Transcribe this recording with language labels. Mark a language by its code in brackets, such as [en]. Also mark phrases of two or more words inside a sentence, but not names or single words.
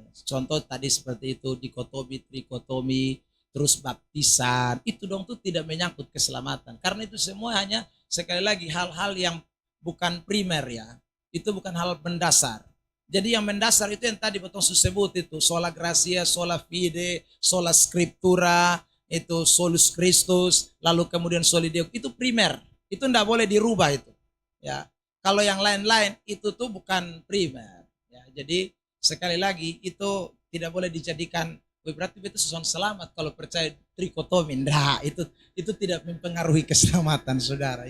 [id] Contoh tadi seperti itu, dikotomi, trikotomi, terus baptisan, itu dong tuh tidak menyangkut keselamatan. Karena itu semua hanya sekali lagi hal-hal yang bukan primer ya. Itu bukan hal mendasar. Jadi yang mendasar itu yang tadi betul sebut itu [la] sola gratia, sola fide, sola scriptura, [id] itu [la] solus Christus, [id] lalu kemudian [la] soli Deo, [id] itu primer. Itu tidak boleh dirubah itu. Ya. Kalau yang lain-lain itu tuh bukan primer. Ya. Jadi sekali lagi itu tidak boleh dijadikan berarti itu sesuatu selamat kalau percaya trikotomi. Nah, itu tidak mempengaruhi keselamatan saudara.